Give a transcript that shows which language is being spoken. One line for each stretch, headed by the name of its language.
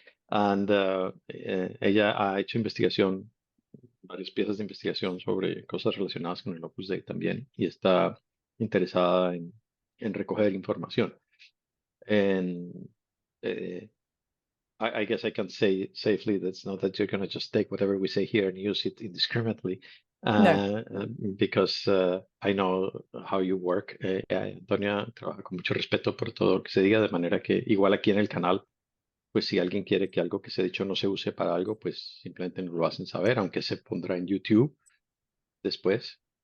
Spanish: And ella ha hecho investigación, varias piezas de investigación sobre cosas relacionadas con el Opus Dei también, y está interesada en recoger información.
English: And I guess I can say safely that's not that you're going to just take whatever we say here and use it indiscriminately, No. because I know how you work.
Spanish: Antonia trabaja con mucho respeto por todo lo que se diga, de manera que igual aquí en el canal, pues si alguien quiere que algo que se ha dicho no se use para algo, pues simplemente nos lo hacen saber, aunque se pondrá en YouTube después.